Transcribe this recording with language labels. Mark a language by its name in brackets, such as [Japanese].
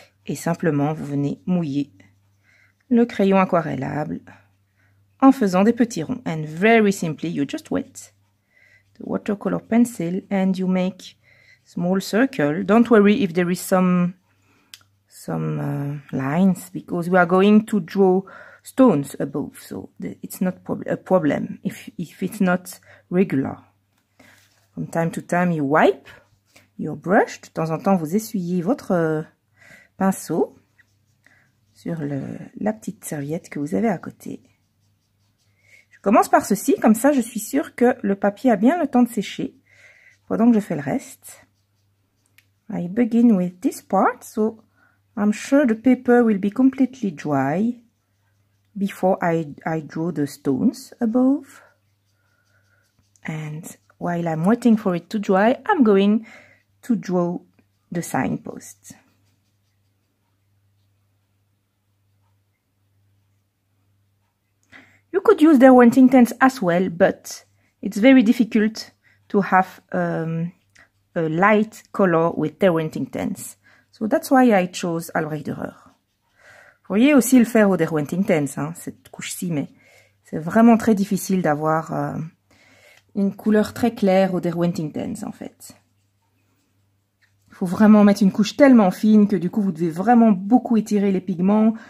[French] Et simplement, vous venez mouiller le crayon aquarellable en faisant des petits ronds. [English] And very simply, you just wet the watercolor pencil and you make small circle. Don't worry if there is some lines, because we are going to draw stones above, so it's not a problem if it's not regular. From time to time, you wipe your brush. [French] De temps en temps, vous essuyez votre pinceau sur la petite serviette que vous avez à côté. Je commence par ceci, comme ça je suis sûre que le papier a bien le temps de sécher pendant que je fais le reste. [English] I begin with this part, so I'm sure the paper will be completely dry before I draw the stones above. And while I'm waiting for it to dry, I'm going to draw the signpost. You could use Derwent Inktense as well, but it's very difficult to have a light color with Derwent Inktense. So that's why I chose Albrecht Dürer. [French] Vous pourriez aussi le faire au Derwent Inktense, hein, cette couche-ci, mais c'est vraiment très difficile d'avoir une couleur très claire au Derwent Inktense, en fait. Il faut vraiment mettre une couche tellement fine que du coup, vous devez vraiment beaucoup étirer les pigments.